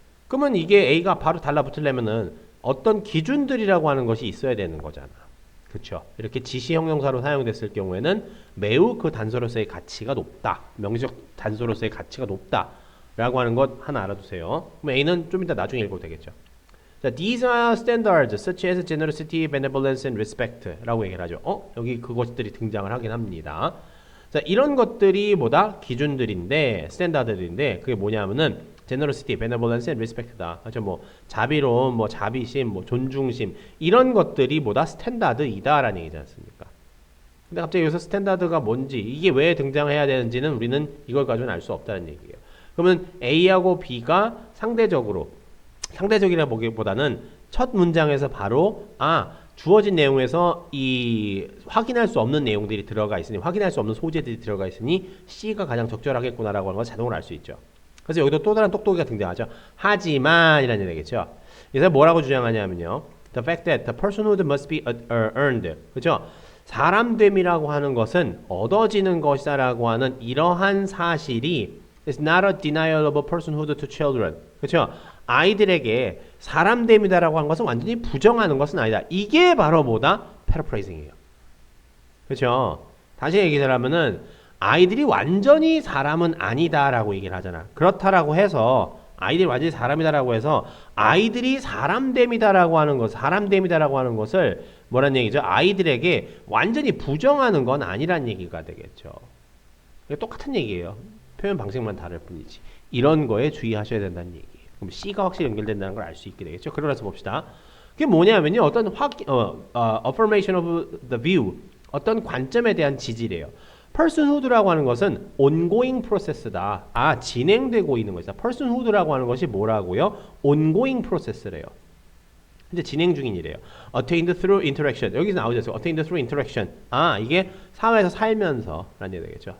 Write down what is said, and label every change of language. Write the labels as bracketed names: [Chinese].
[Korean] 그러면 이게 A가 바로 달라붙으려면은 어떤 기준들이라고 하는 것이 있어야 되는 거잖아. 그렇죠. 이렇게 지시 형용사로 사용됐을 경우에는 매우 그 단서로서의 가치가 높다. 명시적 단서로서의 가치가 높다. 라고 하는 것 하나 알아두세요. 그럼 A는 좀 이따 나중에 읽어도 되겠죠. 자, [English] these are standards such as generosity, benevolence, and respect [Korean] 라고 얘기를 하죠. 여기 그것들이 등장을 하긴 합니다. 자, 이런 것들이 뭐다? 기준들인데, 스탠다드들인데, 그게 뭐냐면은 [English] generosity, benevolence, and respect [Korean] 다. 그렇죠? 뭐 자비로움, 뭐 자비심, 뭐 존중심 이런 것들이 뭐다? 스탠다드이다라는 얘기지 않습니까? 근데 갑자기 여기서 스탠다드가 뭔지, 이게 왜 등장해야 되는지는 우리는 이걸 가지고는 알 수 없다는 얘기예요. 그러면 A하고 B가 상대적이라 보기보다는 첫 문장에서 바로 주어진 내용에서 이 확인할 수 없는 내용들이 들어가 있으니, 확인할 수 없는 소재들이 들어가 있으니 C가 가장 적절하겠구나라고 하는 걸 자동으로 알 수 있죠. 그래서 여기도 또 다른 똑똑이가 등장하죠. 하지만 이라는 얘기겠죠. 그래서 뭐라고 주장하냐면요. [English] The fact that the personhood must be earned. [Korean] 그렇죠? 사람됨이라고 하는 것은 얻어지는 것이다라고 하는 이러한 사실이 [English] is not a denial of a personhood to children. [Korean] 그렇죠? 아이들에게 사람됨이다라고 하는 것은 완전히 부정하는 것은 아니다. 이게 바로 뭐다? paraphrasing이에요. 그렇죠? 다시 얘기하자면은 아이들이 완전히 사람은 아니다라고 얘기를 하잖아. 그렇다라고 해서 아이들이 완전히 사람이다라고 해서 아이들이 사람됨이다라고 하는 것, 사람됨이다라고 하는 것을 뭐란 얘기죠? 아이들에게 완전히 부정하는 건 아니란 얘기가 되겠죠. 똑같은 얘기예요. 표현 방식만 다를 뿐이지. 이런 거에 주의하셔야 된다는 얘기예요. 그럼 C가 확실히 연결된다는 걸 알 수 있게 되겠죠. 그러면서 봅시다. 그게 뭐냐면요. 어떤 [English] affirmation of the view, [Korean] 어떤 관점에 대한 지지래요. personhood라고 하는 것은 [English] ongoing process [Korean] 다. 아, 진행되고 있는 것이다. personhood라고 하는 것이 뭐라고요? [English] ongoing process [Korean] 래요. 이제 진행 중인 일이에요. [English] attained through interaction. [Korean] 여기서 나오죠. [English] attained through interaction. [Korean] 아, 이게 사회에서 살면서 라는 얘기 되겠죠.